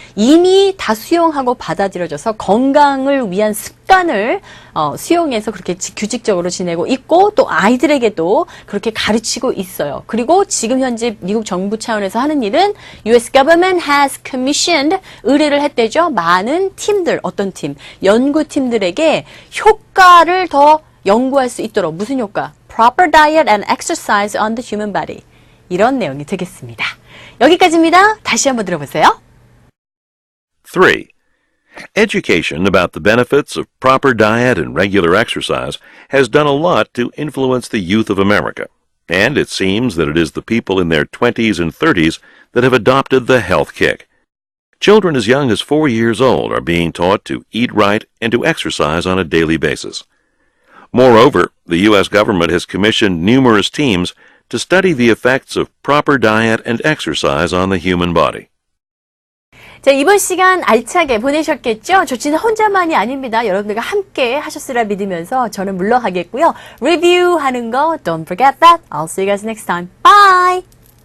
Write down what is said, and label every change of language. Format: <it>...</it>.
<ko>이미 다 수용하고 받아들여져서 건강을 위한 습관을 수용해서 그렇게 규칙적으로 지내고 있고 또 아이들에게도 그렇게 가르치고 있어요. 그리고 지금 현재 미국 정부 차원에서 하는 일은</ko> <en>US government has commissioned</en> <ko>의뢰를 했대죠. 많은 팀들, 어떤 팀, 연구팀들에게 효과를 더 연구할 수 있도록 무슨 효과?</ko> <en>Proper diet and exercise on the human body.</en> <ko>이런 내용이 되겠습니다. 여기까지입니다. 다시 한번 들어보세요.</ko> <en>3. Education about the benefits of proper diet and regular exercise has done a lot to influence the youth of America. And it seems that it is the people in their 20s and 30s that have adopted the health kick. Children as young as 4 years old are being taught to eat right and to exercise on a daily basis. Moreover, the U.S. government has commissioned numerous teams to study the effects of proper diet and exercise on the human body.</en> <ko>자, 이번 시간 알차게 보내셨겠죠? 저 진짜 혼자만이 아닙니다. 여러분들과 함께 하셨으라 믿으면서 저는 물러가겠고요. 리뷰하는 거</ko> <en>don't forget that. I'll see you guys next time. Bye!</en>